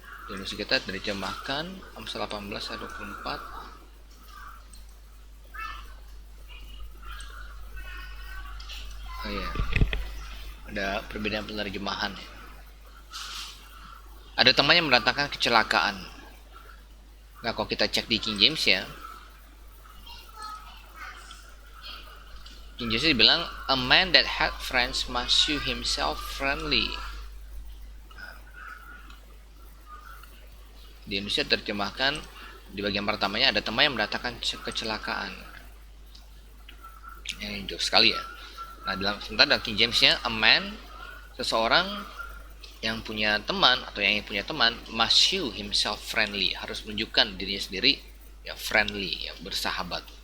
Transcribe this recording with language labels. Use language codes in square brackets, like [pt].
[id] Indonesia kita terjemahkan Amsal 18 ayat 24. Oh iya, ada perbedaan penerjemahan ya. Ada temannya mendatangkan kecelakaan. Nah, kalau kita cek di King James ya, King James dibilang [en] a man that had friends must show himself friendly. [id] Di Indonesia terjemahkan di bagian pertamanya ada teman yang mendatangkan kecelakaan. Yang jauh sekali ya. Nah, sementara dalam King James-nya [en] a man, [id] seseorang yang punya teman atau yang punya teman [en] must show himself friendly, [id] harus menunjukkan dirinya sendiri ya [en] friendly, [id] ya bersahabat.